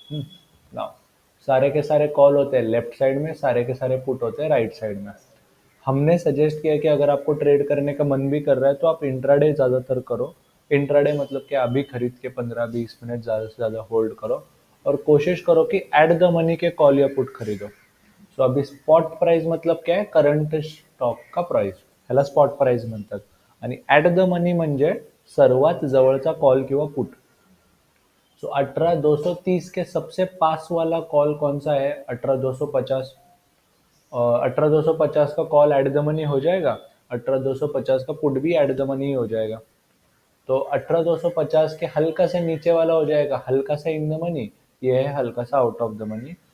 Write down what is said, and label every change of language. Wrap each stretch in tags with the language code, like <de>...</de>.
<hi>Now सारे के सारे कॉल होते हैं लेफ्ट साइड में, सारे के सारे पुट होते हैं राइट साइड में। हमने सजेस्ट किया कि अगर आपको ट्रेड करने का मन भी कर रहा है तो आप इंट्राडे ज़्यादातर करो। इंट्राडे मतलब कि अभी खरीद के 15-20 मिनट ज़्यादा से ज़्यादा होल्ड करो, और कोशिश करो कि ॲट द मनी के कॉल या पुट खरीदो। सो अभी स्पॉट प्राइस मतलब काय?</hi> <mr>करंट स्टॉकचा प्राइस, ह्याला स्पॉट प्राइस म्हणतात. आणि ॲट द मनी म्हणजे सर्वात जवळचा कॉल किंवा पुट।</mr> <hi>सो 18,230 के सबसे पास वाला कॉल कौन सा है? 18,250। 18,250 का कॉल एट द मनी हो जाएगा, 18,250 का पुट भी एट द मनी हो जाएगा। तो 18,250 के हल्का से नीचे वाला हो जाएगा हल्का सा इन द मनी, ये है हल्का सा आउट ऑफ द मनी।</hi>